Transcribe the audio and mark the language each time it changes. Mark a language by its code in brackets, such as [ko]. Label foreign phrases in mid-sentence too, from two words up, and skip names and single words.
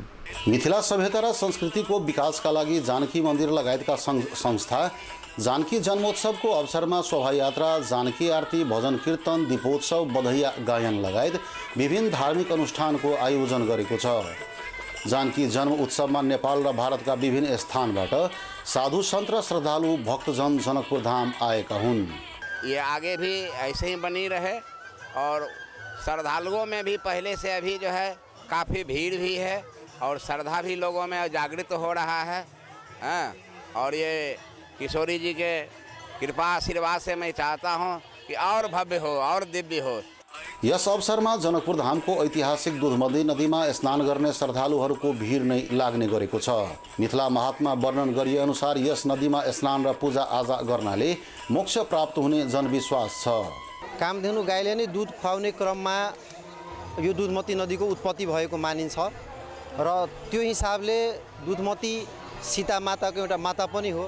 [ne] मिथिला सभ्यता र संस्कृतिको विकासका लागि जानकी मन्दिर लगायतका संस्था जानकी जन्मोत्सवको अवसरमा शोभायात्रा, जानकी आरती, भजन कीर्तन, दीपोत्सव, बधैया गायन लगायत विभिन्न धार्मिक अनुष्ठानको आयोजन गरेको छ। जानकी जन्म उत्सवमा नेपाल र भारतका विभिन्न स्थानबाट साधु सन्त र श्रद्धालु भक्तजन जनकपुर धाम आएका हुन्। [hi] ये आगे भी ऐसे ही बनी रहे और श्रद्धालुओं में भी पहले से अभी जो है काफ़ी भीड़ भी है और श्रद्धा भी लोगों में जागृत हो रहा है। और ये किशोरी जी के कृपा आशीर्वाद से मैं चाहता हूँ कि और भव्य हो और दिव्य हो। [ne] यस अवसरमा जनकपुर धामको ऐतिहासिक दुधमती नदीमा स्नान गर्ने श्रद्धालुहरूको भिड नै लाग्ने गरेको छ। मिथिला महात्मा वर्णन गरिए अनुसार यस नदीमा स्नान र पूजा आजा गर्नाले मोक्ष प्राप्त हुने जनविश्वास छ। कामधेनु गाईले नै दुध खुवाउने क्रममा यो दुधमती नदीको उत्पत्ति भएको मानिन्छ र त्यो हिसाबले दुधमती सीता माताको एउटा माता पनि हो।